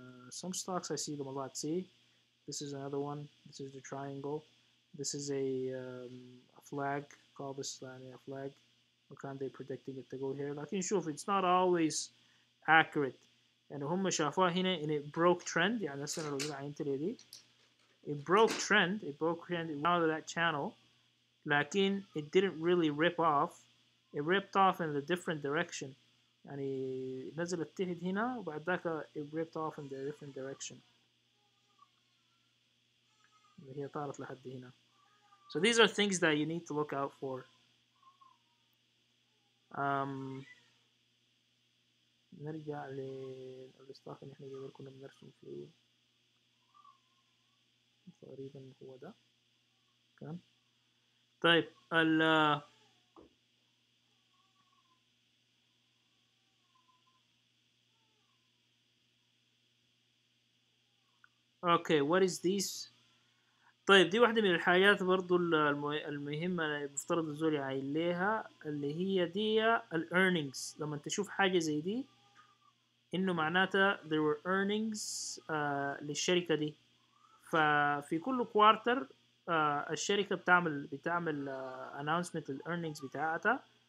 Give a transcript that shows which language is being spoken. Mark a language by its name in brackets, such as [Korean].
[English] Some stocks I see them a lot. See, this is another one. This is the triangle. This is a flag. Call this a flag. What kind they predicting it to go here? [Arabic] لكن شوف, [English] it's not always accurate. [Arabic] يعني هم شافوها هنا [English] and it broke trend. [Arabic] يعني هسه لو جينا عينت لي دي, [English] it broke trend. It broke trend. It went out of that channel. [Arabic] لكن [English] it didn't really rip off. It ripped off in a different direction. [Arabic] يعني نزلت تحت هنا وبعد ذاك [English] it ripped off in a different direction. [Arabic] هي طارت لحد هنا. [English] So these are things that you need to look out for. [Arabic] نرجع للستاك اللي احنا قبل كنا بنرسم فيه. تقريبا هو ده كان. طيب اوكي [English] what is this. [Arabic] طيب دي واحدة من الحاجات برضو المهمة اللي بفترض الزول يعاين ليها, اللي هي دي ال earnings. لما تشوف حاجة زي دي انه معناتها [English] there were earnings [Arabic] للشركة دي. ففي كل كوارتر الشركة بتعمل [English] announcement [Arabic] ال earnings بتاعتها.